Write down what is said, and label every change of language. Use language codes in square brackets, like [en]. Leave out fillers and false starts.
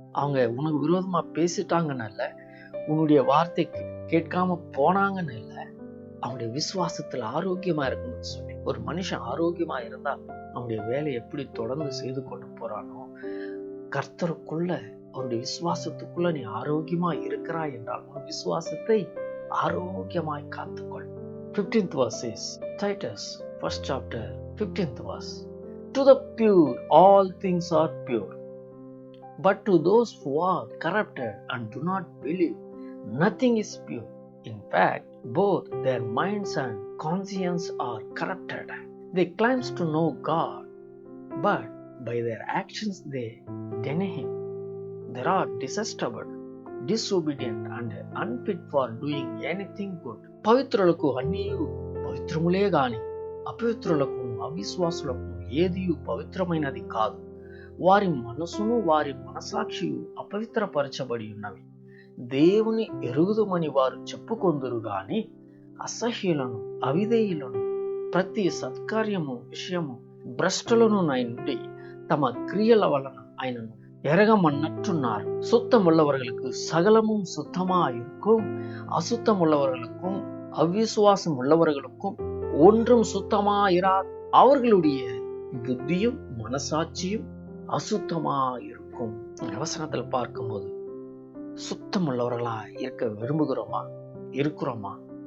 [ta] அவங்க உனக்கு விரோதமா பேசிட்டாங்கன்னு இல்ல, உன்னுடைய வார்த்தை கேட்காம போனாங்கன்னு இல்ல, அவனுடைய விசுவாசத்துல ஆரோக்கியமா இருக்கணும்னு சொல்லி. ஒரு மனுஷன் ஆரோக்கியமா இருந்தா அவனுடைய வேலையை எப்படி தொடர்ந்து செய்து கொண்டு போறானோ, கர்த்தருக்குள்ள, அவருடைய விசுவாசத்துக்குள்ள நீ ஆரோக்கியமா இருக்கிறாய் என்றால் உன் விசுவாசத்தை ஆரோக்கியமாய் காத்துக்கொள். [en] 15th verse is Titus 1st chapter 15th verse. To the pure all things are pure, but to those who are corrupted and do not believe nothing is pure. In fact, both their minds and conscience are corrupted. They claim to know God, but by their actions they deny Him. They are detestable, disobedient and unfit for doing anything good. [te] పవిత్రులకు అన్నీయు పవిత్రములే గాని అపవిత్రులకు అవిశ్వాసులకు ఏదియు పవిత్రమైనది కాదు. వారి మనసును వారి మనసాక్షియు అపవిత్రపరచబడి ఉన్నవి. దేవుని ఎరుగుదుమని వారు చెప్పుకొందురు గాని అసహ్యులను అవిధేయులను ప్రతి సత్కార్యము విషయము భ్రష్టులను నుండి తమ క్రియల వలన ఆయనను எரகமன்னற்றுన్నారు. [ta] சுத்தமுள்ளவர்களுக்கு சகலமும் சுத்தமா இருக்கும், அசுத்தம் உள்ளவர்களுக்கும் அவ்விசுவாசம் உள்ளவர்களுக்கும் ஒன்றும் சுத்தமா இராது. அவர்களுடைய புத்தியும் மனசாட்சியும் அசுத்தமா இருக்கும். வசனத்தில் பார்க்கும்போது சுத்தம் உள்ளவர்களா இருக்க விரும்புகிறோமா, இருக்கிறோமா?